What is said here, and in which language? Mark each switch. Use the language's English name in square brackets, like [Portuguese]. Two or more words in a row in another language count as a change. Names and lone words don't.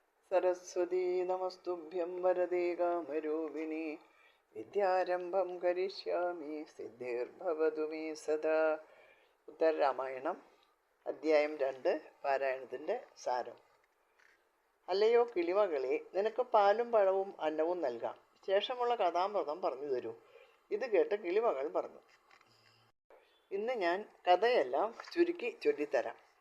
[Sanskrit] सरस्वती नमस्तुभ्यं वरदे कामरूपिणी विद्यारम्भं करिष्यामि सिद्धिर्भवतु मे सदा. [Malayalam] ഉത്തരരാമായണം അധ്യായം 2 പാരായണത്തിൻ്റെ സാരം. അല്ലയോ കിളിമകളെ, നിനക്ക് പാലും പഴവും അന്നവും നൽകാം. ശേഷമുള്ള കഥാമൃതം പറഞ്ഞു തരൂ. ഇത് കേട്ട് കിളിമകൾ പറഞ്ഞു, ഇന്ന് ഞാൻ കഥയെല്ലാം ചുരുക്കി ചൊല്ലിത്തരാം.